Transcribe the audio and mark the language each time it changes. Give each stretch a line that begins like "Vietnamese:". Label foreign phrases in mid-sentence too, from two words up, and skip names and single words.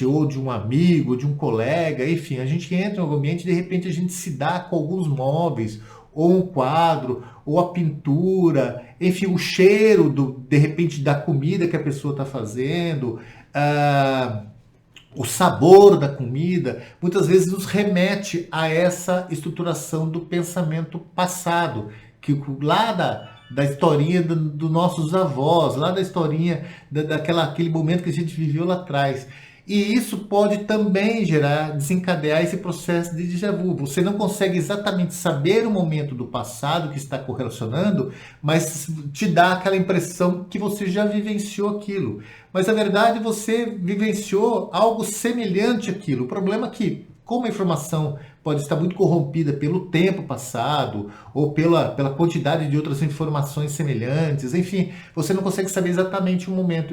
Portuguese: ou de um amigo, de um colega, enfim, a gente entra no ambiente e de repente a gente se dá com alguns móveis, ou um quadro, ou a pintura, enfim, o cheiro de repente da comida que a pessoa está fazendo, ah, o sabor da comida, muitas vezes nos remete a essa estruturação do pensamento passado, que lá da historinha dos nossos avós, lá da historinha aquele momento que a gente viveu lá atrás. E isso pode também desencadear esse processo de déjà vu. Você não consegue exatamente saber o momento do passado que está correlacionando, mas te dá aquela impressão que você já vivenciou aquilo. Mas na verdade você vivenciou algo semelhante àquilo. O problema é que, como a informação pode estar muito corrompida pelo tempo passado ou pela quantidade de outras informações semelhantes, enfim, você não consegue saber exatamente o momento.